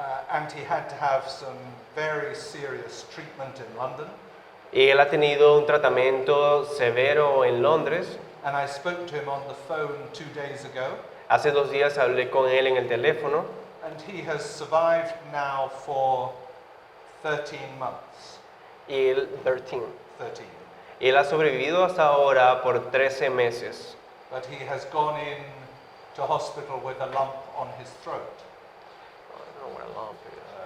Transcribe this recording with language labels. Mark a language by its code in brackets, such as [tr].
[en] And he had to have some very serious treatment in London. [es] Y él ha tenido un tratamiento severo en Londres. [en] And I spoke to him on the phone 2 days ago. [es] Hace 2 días hablé con él en el teléfono. [en] And he has survived now for 13 months. [es] Y él, 13. 13. Y él ha sobrevivido hasta ahora por 13 meses. [en] But he has gone in to hospital with a lump on his throat. I don't know what a lump is.